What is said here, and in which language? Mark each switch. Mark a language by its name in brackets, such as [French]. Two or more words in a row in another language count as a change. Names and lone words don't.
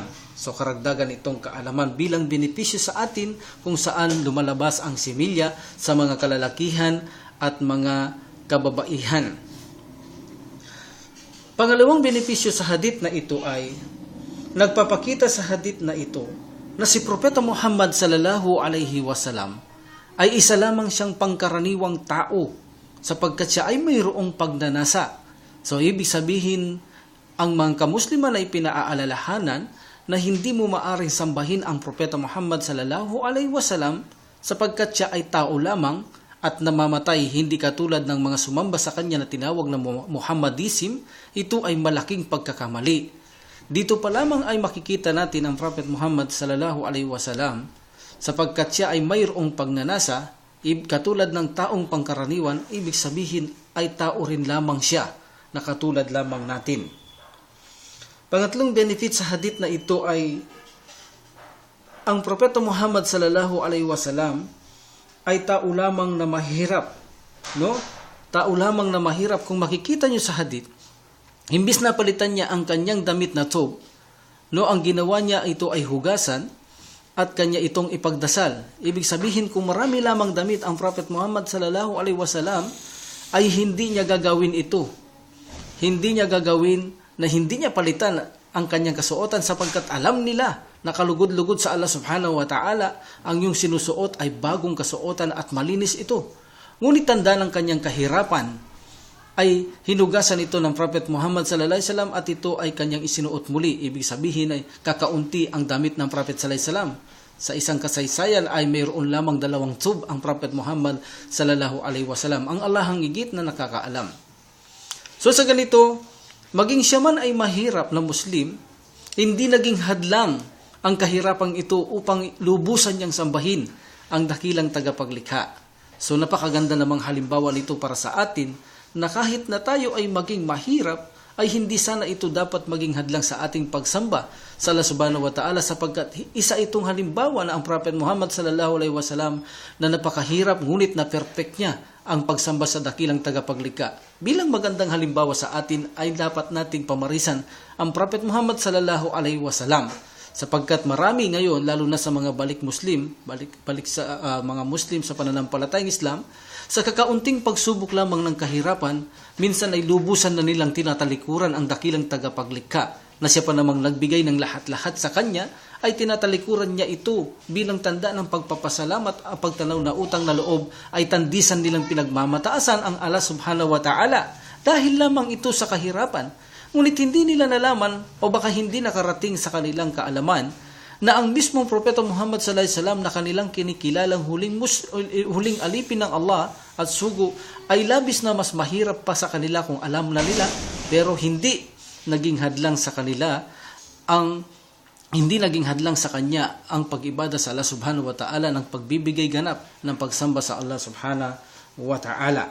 [Filipino] So karagdagan itong kaalaman bilang benepisyo sa atin kung saan lumalabas ang similya sa mga kalalakihan at mga kababaihan. Pangalawang benepisyo sa hadith na ito ay nagpapakita sa hadith na ito na si Propeta Muhammad [Arabic] صلى الله عليه وسلم [Filipino] ay isa lamang siyang pangkaraniwang tao sapagkat siya ay mayroong pagnanasa. So ibig sabihin, ang mga kamusliman ay pinaaalalahanan na hindi mo maaring sambahin ang Propeta Muhammad [Arabic] صلى الله عليه وسلم [Filipino] sapagkat siya ay tao lamang at namamatay, hindi katulad ng mga sumamba sa kanya na tinawag na Muhammadism. Ito ay malaking pagkakamali. Dito pa lamang ay makikita natin ang Prophet Muhammad [Arabic] صلى الله عليه وسلم [Filipino] sapagkat siya ay mayroong pagnanasa, katulad ng taong pangkaraniwan, ibig sabihin ay tao rin lamang siya na katulad lamang natin. Pangatlong benefit sa hadith na ito ay ang Propeta Muhammad [Arabic] صلى الله عليه وسلم [Filipino] ay tao lamang na mahirap, no? Tao lamang na mahirap. Kung makikita niyo sa hadith, imbis na palitan niya ang kanyang damit na thob, no, ang ginawa niya ito ay hugasan at kanya itong ipagdasal. Ibig sabihin, kung marami lamang damit ang Prophet Muhammad [Arabic] صلى الله عليه وسلم, [Filipino] ay hindi niya gagawin ito. Hindi niya gagawin na hindi niya palitan ang kanyang kasuotan sapagkat alam nila na kalugod-lugod sa Allah [Arabic] سبحانه وتعالى [Filipino] ang yung sinusuot ay bagong kasuotan at malinis ito. Ngunit tanda ng kanyang kahirapan ay hinugasan ito ng Prophet Muhammad [Arabic] صلى الله عليه وسلم [Filipino] at ito ay kanyang isinuot muli. Ibig sabihin ay kakaunti ang damit ng Prophet [Arabic] صلى الله عليه وسلم. [Filipino] Sa isang kasaysayan ay mayroon lamang 2 tub ang Prophet Muhammad [Arabic] صلى الله عليه وسلم. [Filipino] Ang Allah ang higit na nakakaalam. So sa ganito, maging siya man ay mahirap na Muslim, hindi naging hadlang ang kahirapang ito upang lubusan niyang sambahin ang dakilang tagapaglikha. So napakaganda namang halimbawa nito para sa atin na kahit na tayo ay maging mahirap, ay hindi sana ito dapat maging hadlang sa ating pagsamba sa Allah [Arabic] سبحانه وتعالى [Filipino] sapagkat isa itong halimbawa na ang Prophet Muhammad [Arabic] صلى الله عليه وسلم [Filipino] na napakahirap ngunit na perfect niya ang pagsamba sa dakilang tagapaglikha. Bilang magandang halimbawa sa atin ay dapat nating pamarisan ang Prophet Muhammad [Arabic] صلى الله عليه وسلم [Filipino] sapagkat marami ngayon, lalo na sa mga balik sa mga Muslim sa pananampalatayang Islam, sa kakaunting pagsubok lamang ng kahirapan, minsan ay lubusan na nilang tinatalikuran ang dakilang tagapaglikha na siya pa namang nagbigay ng lahat-lahat sa kanya, ay tinatalikuran niya ito bilang tanda ng pagpapasalamat at pagtanaw na utang na loob ay tandisan nilang pinagmamataasan ang Allah [Arabic] سبحانه وتعالى [Filipino] dahil lamang ito sa kahirapan. Ngunit hindi nila nalaman o baka hindi nakarating sa kanilang kaalaman na ang mismong Propeta Muhammad [Arabic] صلى الله عليه وسلم [Filipino] na kanilang kinikilalang huling alipin ng Allah at sugo ay labis na mas mahirap pa sa kanila kung alam na nila, pero hindi naging hadlang sa kanya ang pag-ibada sa Allah [Arabic] سبحانه وتعالى [Filipino] ng pagbibigay ganap ng pagsamba sa Allah [Arabic] سبحانه وتعالى.